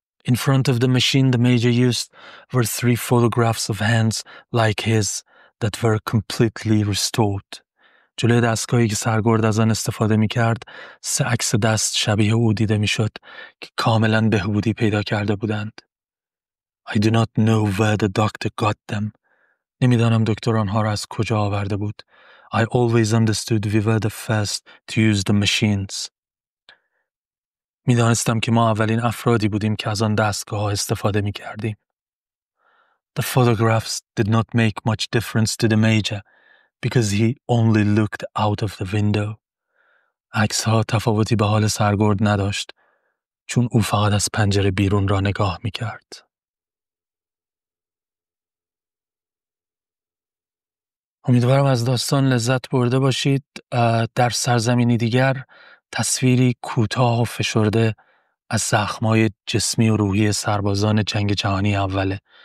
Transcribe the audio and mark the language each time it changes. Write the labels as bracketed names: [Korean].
[English] In front of the machine the major used were 3 photographs of hands like his that were completely restored. [Persian] جلوی دستگاهی که سرگرد از آن استفاده می‌کرد 3 عکس دست شبیه او دیده می‌شد که کاملاً بهبودی پیدا کرده بودند. [English] I do not know where the doctor got them. [Persian] نمی‌دانم دکتر آنها را از کجا آورده بود. [English] I always understood we were the first to use the machines. [Persian] میدانستم که ما اولین افرادی بودیم که از آن دستگاه استفاده میکردیم. [English] The photographs did not make much difference to the major because he only looked out of the window. [Persian] عکس‌ها تفاوتی به حال سرگرد نداشت چون او فقط از پنجره بیرون را نگاه میکرد. امیدوارم از داستان لذت برده باشید. در سرزمینی دیگر تصویری کوتاه و فشرده از زخم‌های جسمی و روحی سربازان جنگ جهانی اوله.